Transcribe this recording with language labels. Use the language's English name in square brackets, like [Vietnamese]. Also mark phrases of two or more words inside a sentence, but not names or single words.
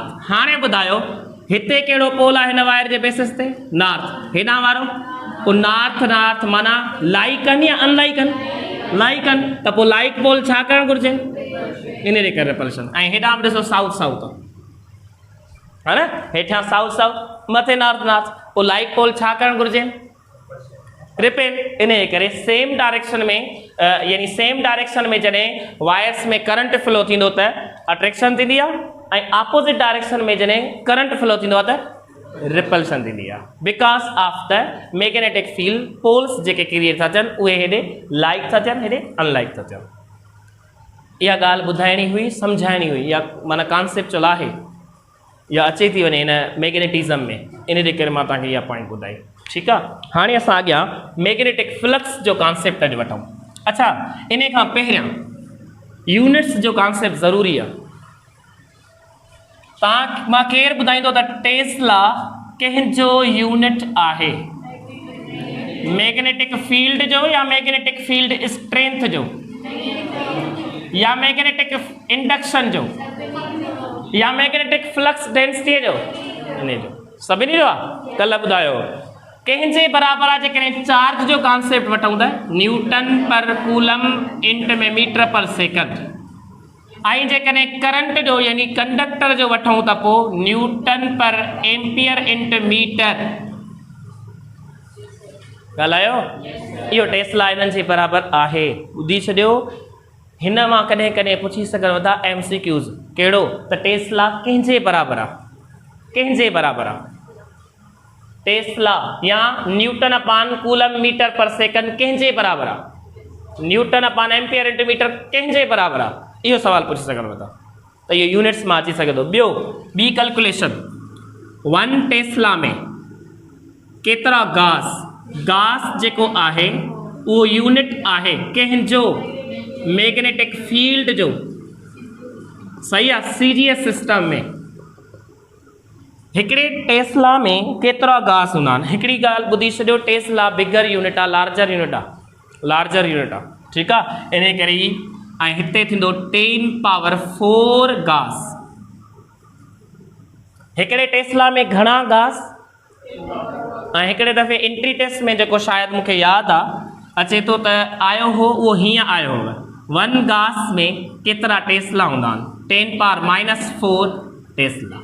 [Sindhi] हाणे ॿुधायो हिते कहिड़ो पोल आहे हिन वायर जे बेसिस ते, नॉर्थ, हेॾां वारो। पोइ नॉर्थ नॉर्थ माना लाइक आहिनि या अनलाइक आहिनि, लाइक आहिनि, त पोइ [English] like pole [Sindhi] छा करणु घुरिजे, इन जे करे रिपल्शन। ऐं हेॾां बि ॾिसो [English] south south [Sindhi] है न, हेठियां [English] south south, [Sindhi] मथे [English] north north, [Sindhi] पोइ [English] like pole [Sindhi] छा करणु घुरिजे, रिपेल। इन जे करे [English] same direction [Sindhi] में यानी [English] same direction [Sindhi] में जॾहिं वायर्स में [English] current flow [Sindhi] थींदो त अट्रैक्शन थींदी आहे, ऐं [English] opposite direction [Sindhi] में जॾहिं [English] current flow [Sindhi] थींदो आहे त रिपल्शन थींदी आहे, [English] because of the magnetic field poles [Sindhi] जेके क्रिएट था थियनि उहे हेॾे लाइक था थियनि, हेॾे अनलाइक था थियनि। इहा ॻाल्हि ॿुधाइणी हुई, सम्झाइणी हुई, या माना कॉन्सेप्चुअल आहे, या अचे थी वञे हिन मैग्नेटिज़म में, इन जे करे मां तव्हांखे इहा पॉइंट ॿुधाई। ठीकु आहे, हाणे असां अॻियां [English] magnetic flux [Sindhi] जो कॉन्सेप्ट अॼु वठूं। अच्छा, इन खां पहिरियां यूनिट्स जो कॉन्सेप्ट ज़रूरी आहे। मां केरु ॿुधाईंदो त टेस्ला कंहिंजो यूनिट आहे, [English] magnetic field [Sindhi] जो या [English] magnetic field strength [Sindhi] जो, या [English] magnetic induction [Sindhi] जो, या [English] magnetic flux density [Sindhi] जो, इन जो सभिनी जो आहे। कल्ह ॿुधायो कंहिंजे बराबरि आहे, जेकॾहिं चार्ज जो कॉन्सेप्ट वठूं त [English] newton per coulomb into [Sindhi] में [English] meter per second, [Sindhi] ऐं जेकॾहिं करंट जो यानी कंडक्टर जो वठूं त पोइ [English] newton per ampere into meter. [Sindhi] ॻाल्हायो, इहो टेस्ला इन्हनि जे बराबरि आहे। ॿुधी छॾियो, हिन मां कॾहिं कॾहिं पुछी सघनि था MCQs, कहिड़ो त टेस्ला कंहिंजे बराबरि आहे, कंहिंजे बराबरि आहे टेस्ला, या [English] newton upon coulomb meter per second [Sindhi] कंहिंजे बराबरि आहे, [English] newton upon ampere into meter [Sindhi] कंहिंजे बराबरि आहे, इहो सवाल पुछी सघनि था, त इहो यूनिट्स मां अची सघे थो। ॿियो ॿी कैलकुलेशन, 1 टेस्ला में केतिरा गास जेको आहे उहो यूनिट आहे कंहिंजो, मैग्नेटिक फील्ड जो। सही आहे, [English] series system [Sindhi] में हिकिड़े टेस्ला में केतिरा गास हूंदा आहिनि। हिकिड़ी ॻाल्हि ॿुधी छॾियो, [English] tesla bigger unit [Sindhi] आहे, [English] larger unit [Sindhi] आहे, [English] larger unit [Sindhi] आहे। ठीकु आहे, इन करे ई ऐं हिते थींदो 10 पावर 4 गास। हिकिड़े टेस्ला में घणा गास, ऐं हिकिड़े दफ़े [English] entry test [Sindhi] में जेको शायदि मूंखे यादि आहे अचे थो त आयो हो, उहो हीअं आयो हो, 1 गास में केतिरा टेस्ला हूंदा आहिनि, 10 पावर -4 टेस्ला।